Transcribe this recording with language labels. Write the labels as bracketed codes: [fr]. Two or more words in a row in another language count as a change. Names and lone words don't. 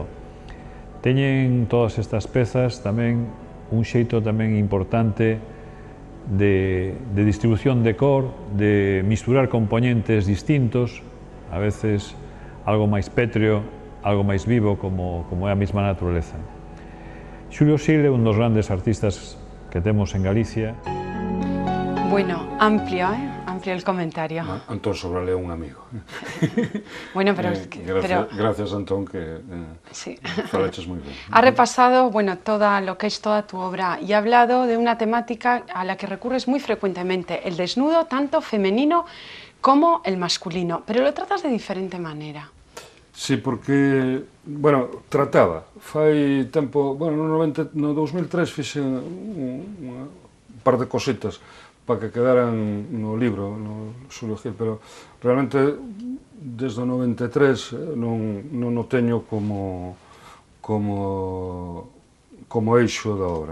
[gl] Teñen todas estas pezas tamén un xeito tamén importante de distribución de cor, de misturar componentes distintos, a veces algo máis pétreo algo máis vivo como é a mesma natureza. Xulio Sil é un dos grandes artistas que temos en Galicia. [es] Bueno, amplio, amplio el comentario. [gl] Antón Sobral é un amigo. [es] Bueno, pero... Gracias, Antón, que sí. [gl] falaches moi ben. [es] Ha repasado, bueno, lo que es toda tu obra y ha hablado de una temática a la que recurres muy frecuentemente, el desnudo, tanto femenino como el masculino, pero lo tratas de diferente manera. Sí, porque, bueno, trataba. [gl] Fai tempo, bueno, no 2003 fixe un par de cositas [es] para que quedaran [gl] no libro, no Xulio Gil, pero realmente desde o 93 non o teño como eixo da obra.